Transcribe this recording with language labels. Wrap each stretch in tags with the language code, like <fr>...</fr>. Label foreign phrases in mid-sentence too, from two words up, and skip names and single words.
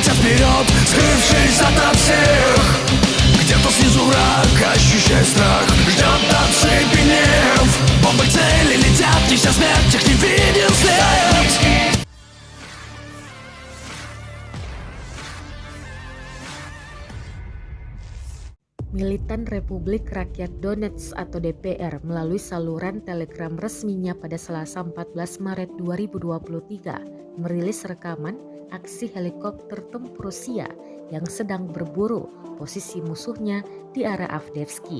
<ru>вперед, скрывшись ото всех. Где-то снизу враг, ощущая страх, ждет оцепенев. Бомбы к цели летят, неся смерть, их не виден след.</ru> <id>Militan Republik Rakyat Donetsk atau DPR melalui saluran telegram resminya pada Selasa 14 Maret 2023 merilis rekaman aksi helikopter tempur Rusia yang sedang berburu posisi musuhnya di arah Avdiivka.</id>